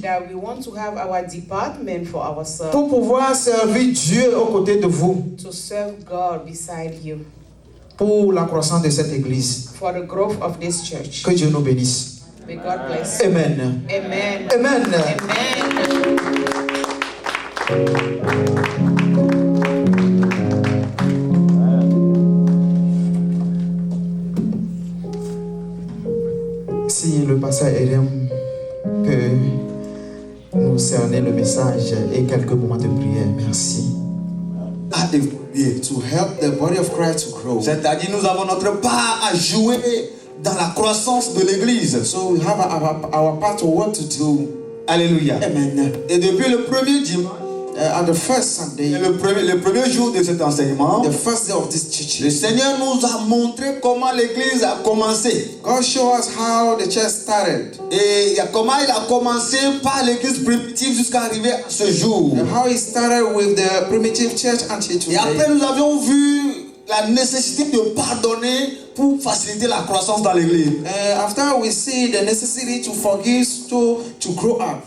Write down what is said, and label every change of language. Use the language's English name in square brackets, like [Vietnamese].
[English] that we want to have our department for ourselves, [French] pour pouvoir servir Dieu aux côtés de vous, [English] to serve God beside you, [French] pour la croissance de cette église. [English] for the growth of this church. [French] Que Dieu nous bénisse. [English] May God bless you. Amen. Amen. Amen. Amen. [French] Si le pasteur Elam peut nous cerner le message et quelques moments de prière, merci. À évoluer. [English] To help the body of Christ to grow. [French] C'est-à-dire, nous avons notre part à jouer dans la croissance de l'église. [English] So we have our part of what to do. Alléluia. Amen. [French] Et depuis le premier dimanche, [English] At the first Sunday, [French] le premier jour de cet enseignement, [English] the first day of this [French] le [English] teaching, [French] Seigneur nous a montré comment l'église a commencé. [English] God showed us how the church started [French] Et comment il a commencé par l'église primitive jusqu'à arriver à ce jour. [English] and how it started with the primitive church until [French] Et après, [English] today. [French] nous avions vu la nécessité de pardonner pour faciliter la croissance dans l'église. [English] After we see the necessity to forgive to grow up.